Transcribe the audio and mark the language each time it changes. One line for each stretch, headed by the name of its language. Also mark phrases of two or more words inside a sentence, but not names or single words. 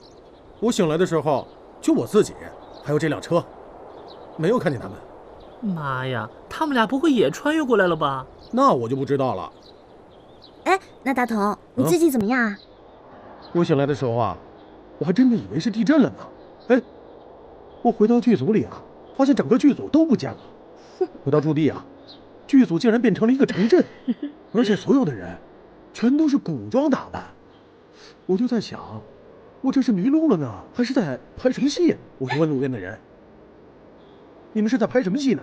Chinese: 我醒來的時候，就我自己，還有這輛車，沒有看見他們。媽呀，他們倆不會也穿越過來了吧？那我就不知道了。哎，那大同，你最近怎麼樣啊？我醒來的時候啊，我還真的以為是地震了呢。哎，我回到劇組裡啊，發現整個劇組都不見了。回到駐地啊，劇組竟然變成了一個城鎮，而且所有的人全都是古裝打扮。我就在想，我這是迷路了呢，還是在拍什麼戲？我就問路邊的人，你們是在拍什麼戲呢？